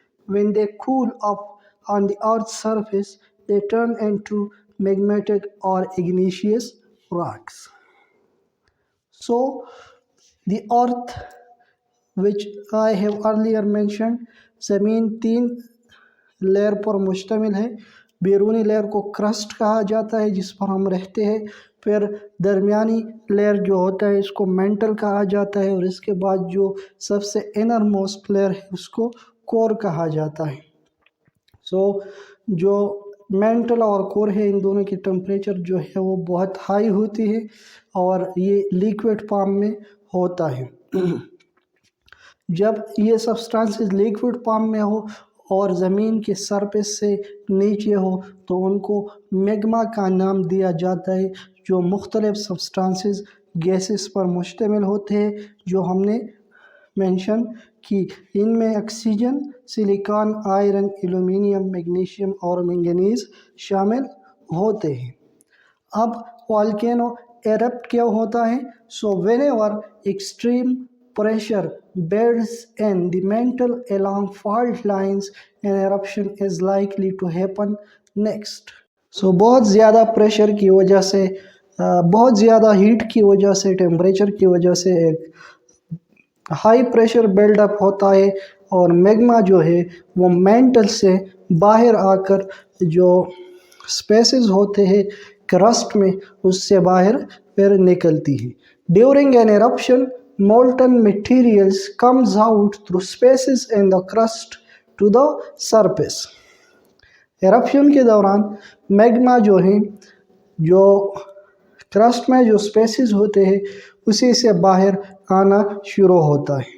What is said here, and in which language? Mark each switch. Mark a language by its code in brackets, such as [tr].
[en] When they cool up on the Earth's surface, they turn into magmatic or igneous rocks. So, the Earth, which I have earlier mentioned, [hi] ज़मीन 3 layer पर मुश्तमिल है। बैरूनी layer को crust कहा जाता है जिस पर हम रहते हैं, फिर दरमियानी लेयर जो होता है इसको मेंटल कहा जाता है, और इसके बाद जो सबसे इनर मोस्ट लेयर है उसको कोर कहा जाता है। जो मेंटल और कोर है इन दोनों की टेम्परेचर जो है वो बहुत हाई होती है और ये लिक्विड फॉर्म में होता है। जब ये सब्सटेंसेस लिक्विड फॉर्म में हो और ज़मीन के सरफेस से नीचे हो तो उनको मैग्मा का नाम दिया जाता है, जो मुख्तलिफ सब्सटेंसेस गैसेस पर मुश्तमिल होते हैं जो हमने मेंशन की। इनमें oxygen, silicon, iron, aluminium, magnesium और मैंगनीज शामिल होते हैं। अब वोल्केनो एरप्ट क्या होता है? [en] So whenever extreme pressure builds in the mantle along fault lines, an eruption is likely to happen next. [hi] So बहुत ज़्यादा प्रेशर की वजह से, बहुत ज़्यादा हीट की वजह से, टेम्परेचर की वजह से एक हाई प्रेशर बिल्डअप होता है और मैग्मा जो है वो मेंटल से बाहर आकर जो स्पेसेस होते हैं क्रस्ट में उससे बाहर फिर निकलती है। [en] During an eruption, molten materials comes out through spaces in the crust to the surface. [hi] eruption के दौरान मैग्मा जो है, जो क्रस्ट में जो स्पेसेस होते हैं उसी से बाहर आना शुरू होता है।